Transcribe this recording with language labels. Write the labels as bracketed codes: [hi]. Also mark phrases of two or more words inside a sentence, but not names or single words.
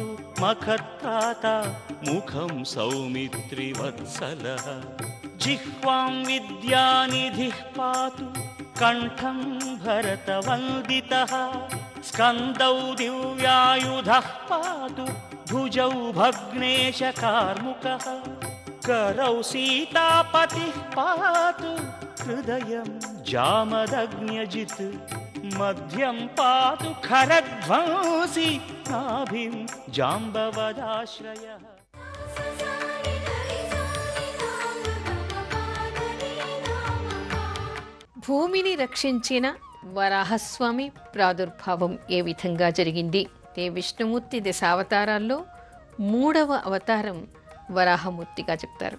[sa] మఖత్రాత ముఖం సౌమిత్రివత్సలః జిహ్వాం విద్యానిధిః పాతు కంఠం భరతవందితః స్కందౌ దివ్యాయుధః పాతు భుజౌ భగ్నేశకార్ముకః करौ सीतापतिः पातु हृदयं जामदग्न्यजित् मध्यं पातु खरध्वंसी नाभिं जाम्बवदाश्रयः. [te] భూమిని రక్షించిన వరాహస్వామి ప్రాదుర్భావం ఏ విధంగా జరిగింది? విష్ణుమూర్తి దశావతారాల్లో 3వ అవతారం వరాహమూర్తిగా చెప్తారు.